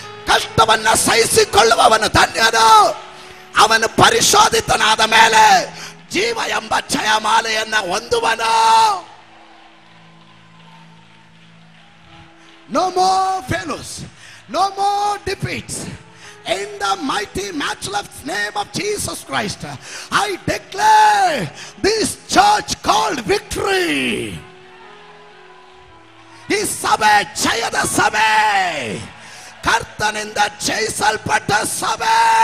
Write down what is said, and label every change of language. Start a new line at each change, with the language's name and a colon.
Kannada: ಕಷ್ಟವನ್ನ ಸಹಿಸಿಕೊಳ್ಳುವವನು ಧನ್ಯನು, ಅವನು ಪರಿಶೋಧಿತನಾದ ಮೇಲೆ ಜೀವ ಎಂಬ ಜಯಮಾಲೆಯನ್ನ ಹೊಂದುವನು.
English: No more failures, no more defeats. In the mighty matchless name of Jesus Christ, I declare this church called Victory.
Kannada: ಈ ಸಭೆ ಜಯದ ಸಭೆ, ಕರ್ತನಿಂದ ಜಯಿಸಲ್ಪಟ್ಟ ಸಭೆ.